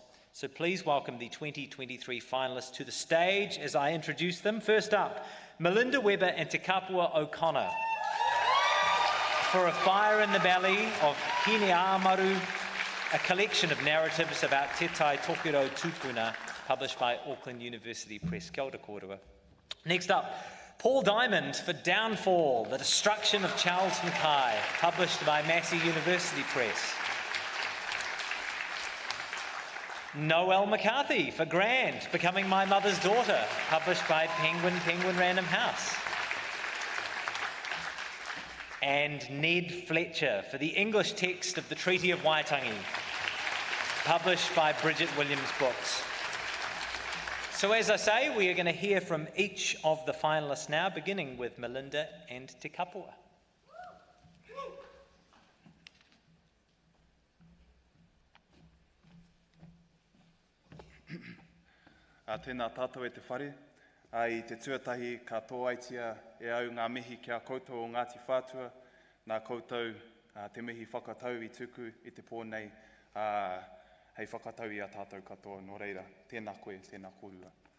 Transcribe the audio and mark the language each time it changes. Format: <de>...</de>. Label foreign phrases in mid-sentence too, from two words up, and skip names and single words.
<en>So please welcome the 2023 finalists to the stage as I introduce them. First up, Melinda Webber and Te Kapua O'Connor for A Fire in the Belly of Hine Amaru, a collection of narratives about</en> <mi>Te Tai Tokiro Tupuna,</mi> <en>published by Auckland University Press.</en> <mi>Kia ora kōrua.</mi> <en>Next up, Paul Diamond for Downfall, the Destruction of Charles Mackay, published by Massey University Press. Noelle McCarthy for Grand, Becoming My Mother's Daughter, published by Penguin Random House. And Ned Fletcher for the English text of the Treaty of Waitangi, published by Bridget Williams Books. So as I say, we are going to hear from each of the finalists now, beginning with Melinda and Te Kapua.</en> <mi>Tēnā tātou e te whare, i te tuatahi ka tōaitia e au ngā mihi kia koutou o Ngāti Whātua, nā koutou te mihi whakatau I tuku I te pōnei, hei whakatau I a tātou katoa, nō reira, tēnā koe, tēnā kōrua.</mi>